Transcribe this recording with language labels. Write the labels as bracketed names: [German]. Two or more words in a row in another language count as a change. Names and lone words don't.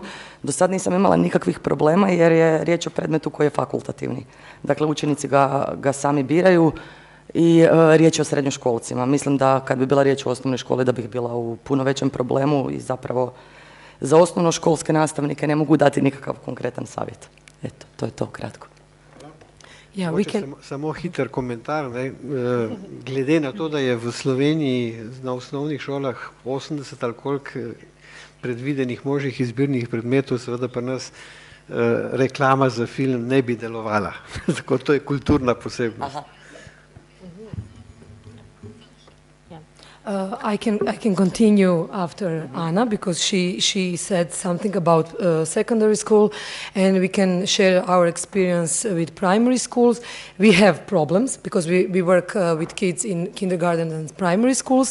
[Croatian] Do sad nisam imala nikakvih problema jer je riječ o predmetu koji je fakultativni. Dakle, učenici ga sami biraju i riječ je o srednjoškolcima. Mislim da kad bi bila riječ o osnovnoj školi da bih bila u puno većem problemu i zapravo za osnovnoškolske nastavnike ne mogu dati nikakav konkretan savjet. Eto, to je to kratko. [Slovenian] Ja, samo hiter komentar. Glede na to, da je v Sloveniji na osnovnih šolah 80 ali koliko predvidenih možnih izbirnih predmetov, seveda pri nas reklama za film ne bi delovala. Tako to je kulturna posebnost. Aha. [English] I can continue after Anna because she said something about secondary school, and we can share our experience with primary schools. We have problems because we work with kids in kindergarten and primary schools.